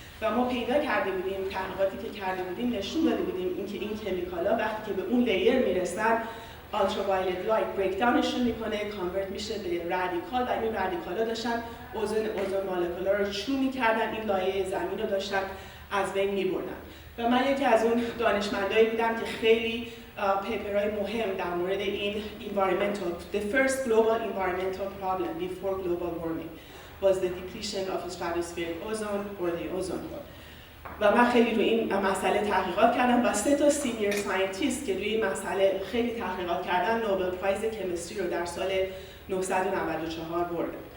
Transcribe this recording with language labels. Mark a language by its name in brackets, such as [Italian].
[Persian] و ما پیدا کرده بودیم، تحقیقاتی که کرده بودیم نشون داده بودیم اینکه این کمیکالا وقتی که به اون لیر میرسن ultraviolet light break downشون میکنه، کانورت میشه به رادیکال و این رادیکالا داشتن اوزون مولکولا رو چو میکردن، این لایه زمین رو داشتن از بین میبردن. و من یکی از اون دانشمندایی بودم که خیلی پیپرهای مهم در مورد این [English] the first global environmental problem before global warming was the depletion of stratospheric ozone or the ozone hole. [Persian] و من خیلی روی این مسئله تحقیقات کردم و 3 تا سینیر ساینتیست که روی این مسئله خیلی تحقیقات کردن نوبل پرایز کمیستری رو در سال 1994 بردن.